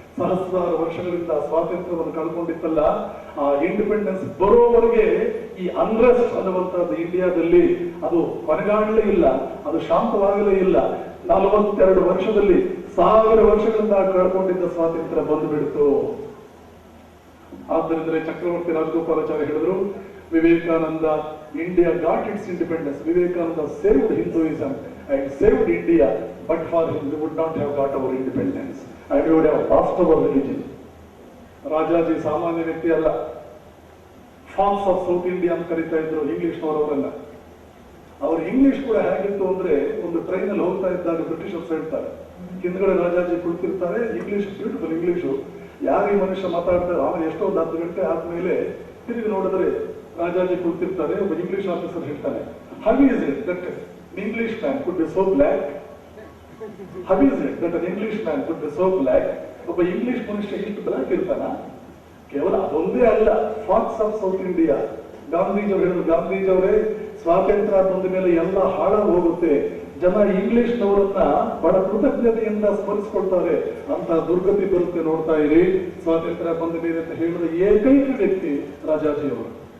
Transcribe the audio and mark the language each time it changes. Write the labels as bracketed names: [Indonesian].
[Kannada] ಸಹಸ್ರಾರು ವರ್ಷಗಳಿಂದ ಸ್ವಾತಂತ್ರ್ಯವನ್ನು ಕಳ್ಕೊಂಡಿತ್ತಲ್ಲ, ಆ ಇಂಡಿಪೆಂಡೆನ್ಸ್ ಬರೋವರೆಗೆ ಈ ಅನ್ರೆಸ್ಟ್ ಅನ್ನುವಂಥದ್ದು ಇಂಡಿಯಾದಲ್ಲಿ ಅದು ಕೊನೆಗಾಣಲೇ ಇಲ್ಲ, ಅದು ಶಾಂತವಾಗಲೇ ಇಲ್ಲ. 42 ವರ್ಷದಲ್ಲಿ 1000 ವರ್ಷಗಳಿಂದ ಕಳ್ಕೊಂಡಿದ್ದ ಸ್ವಾತಂತ್ರ್ಯ ಬಂದು ಬಿಡ್ತು. ಆದ್ದರಿಂದ ಚಕ್ರವರ್ತಿ ರಾಜಗೋಪಾಲಾಚಾರ್ಯ ಹೇಳಿದ್ರು, [English] Vivekananda India got its independence, Vivekananda saved Hinduism and saved India, but for him we would not have got our independence and we would have lost our religion. [Kannada] Rajaji ಸಾಮಾನ್ಯ ವ್ಯಕ್ತಿ ಅಲ್ಲ, ಫಾಕ್ಸ್ ಆಫ್ ಸೌತ್ ಇಂಡಿಯಾ ಅಂತ ಕರೀತಾ ಇದ್ರು ಇಂಗ್ಲಿಷ್ನವರವರನ್ನ. ಅವ್ರ ಇಂಗ್ಲಿಷ್ ಕೂಡ ಹೇಗಿತ್ತು ಅಂದ್ರೆ, ಒಂದು ಟ್ರೈನ್ ಅಲ್ಲಿ ಹೋಗ್ತಾ ಇದ್ದಾಗ ಬ್ರಿಟಿಷರ್ಸ್ ಹೇಳ್ತಾರೆ, ಹಿಂದ್ಗಡೆ ರಾಜಾಜಿ ಕುಳಿತಿರ್ತಾರೆ, ಇಂಗ್ಲಿಷ್ ಬ್ಯೂಟಿಫುಲ್ ಇಂಗ್ಲಿಷು, ಯಾರು ಈ ಮನುಷ್ಯ ಮಾತಾಡ್ತಾರೆ. ಆಮೇಲೆ ಎಷ್ಟೋ ಒಂದು 10 ಗಂಟೆ ಆದ್ಮೇಲೆ ತಿರುಗಿ ನೋಡಿದ್ರೆ ರಾಜಾಜಿ ಕುಳಿತಿರ್ತಾರೆ, ಒಬ್ಬ ಇಂಗ್ಲಿಷ್ ಆಫೀಸರ್ ಹೇಳ್ತಾನೆ, [English] how is it that an Englishman could be so black? How is it that an Englishman could be so black? [Kannada] ಒಬ್ಬ ಇಂಗ್ಲಿಷ್ ಮನುಷ್ಯ ಇಷ್ಟು ಬ್ಲಾಕ್ ಇರ್ತಾನ? ಕೇವಲ ಅದೊಂದೇ ಅಲ್ಲ, ಫಾಕ್ಸ್ ಆಫ್ ಸೌತ್ ಇಂಡಿಯಾ. ಗಾಂಧೀಜಿಯವರು ಹೇಳಿದ್ರು, ಗಾಂಧೀಜಿಯವರೇ ಸ್ವಾತಂತ್ರ್ಯ ಬಂದ ಮೇಲೆ ಎಲ್ಲ ಹಾಳಾಗಿ ಹೋಗುತ್ತೆ, ಜನ ಇಂಗ್ಲಿಷ್ನವರನ್ನ ಬಹಳ ಕೃತಜ್ಞತೆಯಿಂದ ಸ್ಮರಿಸ್ಕೊಳ್ತಾರೆ, ಅಂತ ದುರ್ಗತಿ ಬರುತ್ತೆ ನೋಡ್ತಾ ಇರಿ ಸ್ವಾತಂತ್ರ್ಯ ಬಂದ ಮೇಲೆ ಅಂತ ಹೇಳಿದ ಏಕೈಕ ವ್ಯಕ್ತಿ ರಾಜಾಜಿಯವರು.